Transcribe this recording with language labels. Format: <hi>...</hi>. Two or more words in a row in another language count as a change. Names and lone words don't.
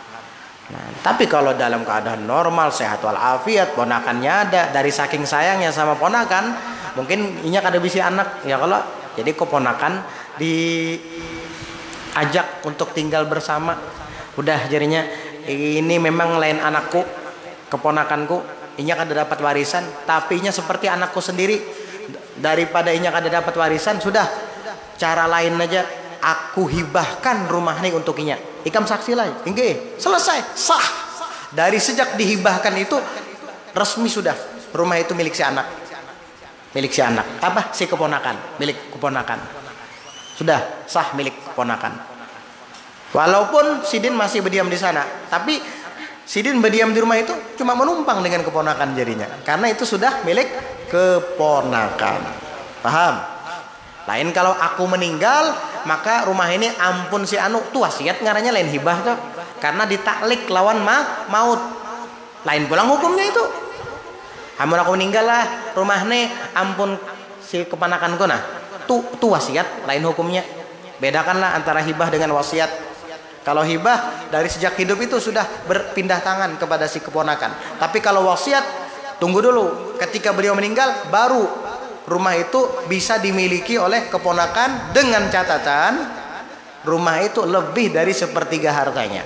<id>Nah, tapi kalau dalam keadaan normal, sehat walafiat, ponakannya ada, dari saking sayangnya sama ponakan, mungkin inya kada bisa anak, ya kalau jadi keponakan diajak untuk tinggal bersama. Udah jadinya ini memang lain anakku, keponakanku, inya kada dapat warisan, tapi inya seperti anakku sendiri. Daripada inya kada dapat warisan, sudah cara lain aja, aku hibahkan rumah ini untuk inya.</id> <bjn>Ikam saksi lain, enggak, selesai, sah.</bjn> <id>Dari sejak dihibahkan itu resmi sudah, rumah itu milik si anak, milik si anak. Apa? Si keponakan, milik keponakan. Sudah sah milik keponakan. Walaupun Sidin masih berdiam di sana, tapi Sidin berdiam di rumah itu cuma menumpang dengan keponakan jadinya, karena itu sudah milik keponakan. Paham? Lain kalau aku meninggal,</id> <bjn>maka rumah ini ampun si anu, tuh wasiat ngarannya lain hibah tuh, karena ditaklik lawan maut. Lain pulang hukumnya itu. Hamun aku meninggal lah, rumah ini ampun si keponakanku, nah tuh wasiat, lain hukumnya.</bjn> <id>Bedakanlah antara hibah dengan wasiat. Kalau hibah dari sejak hidup itu sudah berpindah tangan kepada si keponakan. Tapi kalau wasiat, tunggu dulu, ketika beliau meninggal baru rumah itu bisa dimiliki oleh keponakan, dengan catatan rumah itu lebih dari sepertiga hartanya.</id>